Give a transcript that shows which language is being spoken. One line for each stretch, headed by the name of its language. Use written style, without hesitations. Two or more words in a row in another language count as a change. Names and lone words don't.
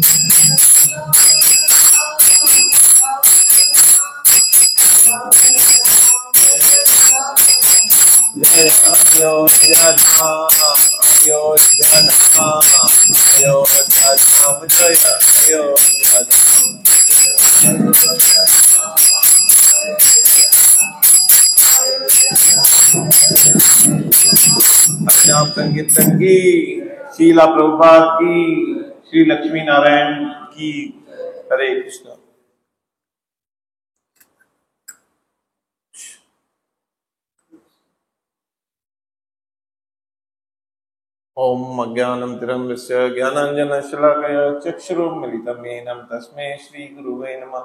Hindi: Jaya Ayodhya Dham, Ayodhya Dham, Ayodhya Dham, Jaya Ayodhya Dham. हरिनाम संकीर्तन की, शीला प्रभुपाद की, श्री लक्ष्मी नारायण की। हरे कृष्ण।
Sanskrit: ओम अज्ञानं तिरंगस्य ज्ञानांजनशलाकया चक्षुरुन्मीलितं येन तस्मै श्री गुरुवे नमः।